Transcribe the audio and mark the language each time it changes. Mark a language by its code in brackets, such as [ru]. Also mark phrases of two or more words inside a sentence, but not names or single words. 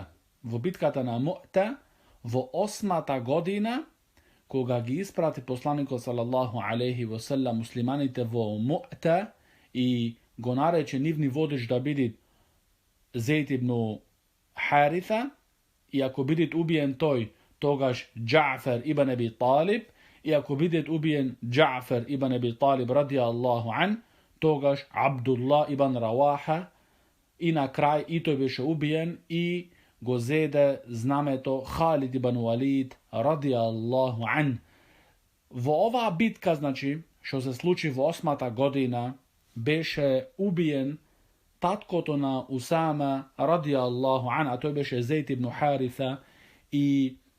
[mk] Во битката на Му'та во 8-та година, кога ги испрати посланикот [ar] صلى الله عليه وسلم [mk] муслиманите во Му'та и го нарече нивни водич да биде Зейд ибн Харита, и ако бидет убиен тој, тогаш Џаъфар ибн Аби Талиб, и ако бидет убиен Џаъфар ибн Аби Талиб [ar] رضي الله عنه, [mk] тогаш Абдулла ибн Раваха, и на крај и тој беше убиен и го зеде знамето Халид ибн Валид [ar] رضي الله عنه. [mk] Во оваа битка, значи, што се случи во 8-та година, беше убиен таткото на Усама [ar] رضي الله عنه, [mk] а тој беше Зейд ибн Хариса, и